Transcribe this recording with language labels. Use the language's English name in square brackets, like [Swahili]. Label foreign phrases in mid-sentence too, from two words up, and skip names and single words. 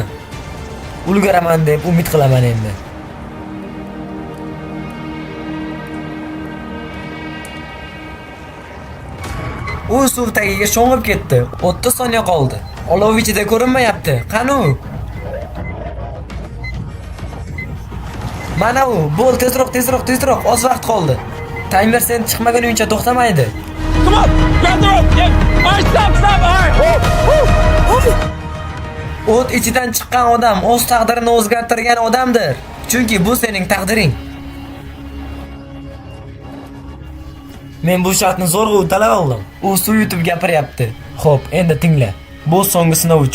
[Uzbek] Ulguraman deb umid qilaman endi. U suv tagiga sho'ng'ib ketdi. 30 soniya qoldi. Olov ichida ko'rinmayapti. Qani u? Mana u, bo'l, tezroq, oz vaqt qoldi. Taymer sen chiqmaguningcha to'xtamaydi. [English] Come on! Grab the rope! Yeah! Alright, stop! Alright! [Uzbek] O't ichidan chiqqan odam o'z taqdirini o'zgartirgan odamdir. Chunki bu sening taqdiring. Men bu shartni zo'rg'a uddalab oldim. U suv yutib gapiryapti. Xo'p, endi tingla. Bu so'nggi sinov uchun.